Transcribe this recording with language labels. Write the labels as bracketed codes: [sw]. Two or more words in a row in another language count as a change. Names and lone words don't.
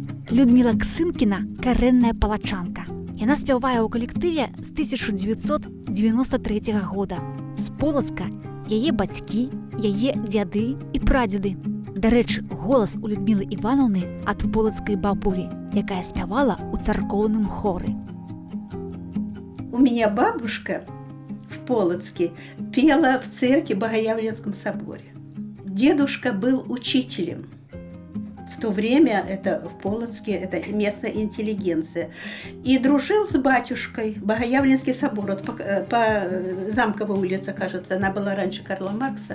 [be] Людміла Ксынкіна карэнная палачанка. Яна спявае ў калектыве з 1993 года. З Полацка яе бацькі, яе дзяды і прадзеды. Дарэчы, голас у Людмілы Івановны ад полацкай бабулі, якая спявала ў царкоўным хоры. [ru] У меня бабушка в Полоцке пела в церкви Богоявленском соборе. Дедушка был учителем. В то время это в Полоцке, это местная интеллигенция. И дружил с батюшкой. Богоявленский собор, вот по Замковой улице, кажется, она была раньше Карла Маркса.